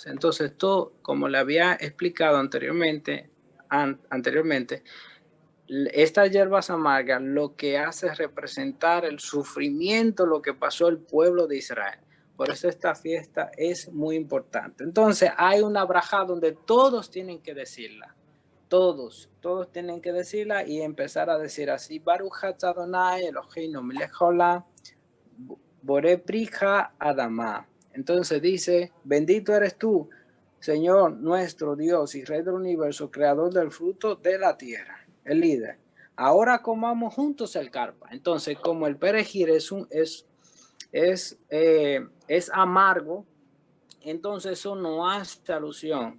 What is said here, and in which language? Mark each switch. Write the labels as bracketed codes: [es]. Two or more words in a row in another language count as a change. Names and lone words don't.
[es] Entonces, todo, como le había explicado anteriormente, estas hierbas amargas lo que hace es representar el sufrimiento, lo que pasó el pueblo de Israel. Por eso esta fiesta es muy importante. Entonces hay una braja donde todos tienen que decirla. Todos tienen que decirla y empezar a decir así: [he] ברוך אתה אדוני אלוהינו מלך העולם בורא פרי האדמה. [es] Entonces dice: bendito eres tú, Señor nuestro Dios y Rey del universo, creador del fruto de la tierra. El líder. Ahora comamos juntos el carpa. Entonces, como el perejil es amargo, entonces eso no hace alusión.